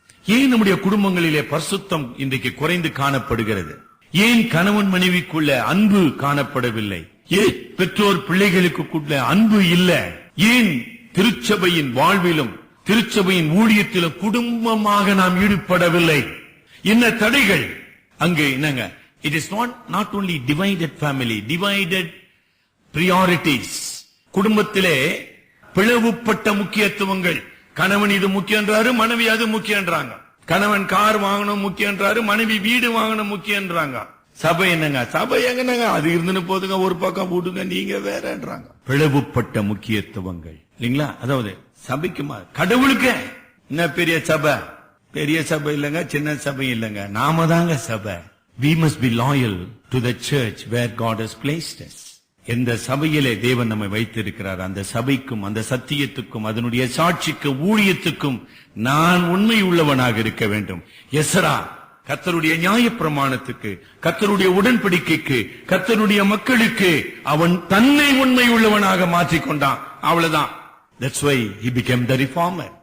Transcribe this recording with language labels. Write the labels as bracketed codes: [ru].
[ta] ஏன் நம்முடைய குடும்பங்களிலே பரிசுத்தம் இன்றைக்கு குறைந்து காணப்படுகிறது? ஏன் கணவன் மனைவிக்குள்ள அன்பு காணப்படவில்லை? ஏன் பெற்றோர் பிள்ளைகளுக்குள்ள அன்பு இல்ல? ஏன் திருச்சபையின் வாழ்விலும் திருச்சபையின் ஊழியத்திலும் குடும்பமாக நாம் ஈடுபடவில்லை? என்ன தடைகள்? அங்கே என்னங்க? [en] It is not only divided family, divided priorities. [ta] குடும்பத்திலே பிளவுபட்ட முக்கியத்துவங்கள். கணவன் இது முக்கியன்றாரு, மனைவி அது முக்கியன்றாங்க. கணவன் கார் வாங்கணும் முக்கியன்றாரு, மனைவி வீடு வாங்கணும் முக்கியன்றாங்க. சபை என்னங்க? சபை எங்கங்க? அது இருந்துன்னு போதுங்க, ஒரு பக்கம் போட்டுங்க, நீங்க வேறன்றாங்க. பிளவுபட்ட முக்கியத்துவங்கள் இல்லீங்களா? அதாவது சபைக்கு கடவுளுக்கு என்ன பெரிய சபை? பெரிய சபை இல்லங்க, சின்ன சபை இல்லங்க, நாம தாங்க சபை. [en] We must be loyal to the church where God has placed us. [ta] எந்த சபையிலே தேவன் நம்மை வைத்திருக்கிறார், அந்த சபைக்கும் அந்த சத்தியத்துக்கும் அதனுடைய சாட்சிக்கும் ஊழியத்துக்கும் நான் உண்மை உள்ளவனாக இருக்க வேண்டும். எஸ்ரா கர்த்தருடைய நியாயப்பிரமாணத்துக்கு, கர்த்தருடைய உடன்படிக்கைக்கு, கர்த்தருடைய மக்களுக்கு அவன் தன்னை உண்மை உள்ளவனாக மாற்றிக்கொண்டான். அவ்வளவுதான். [en] That's why he became the reformer.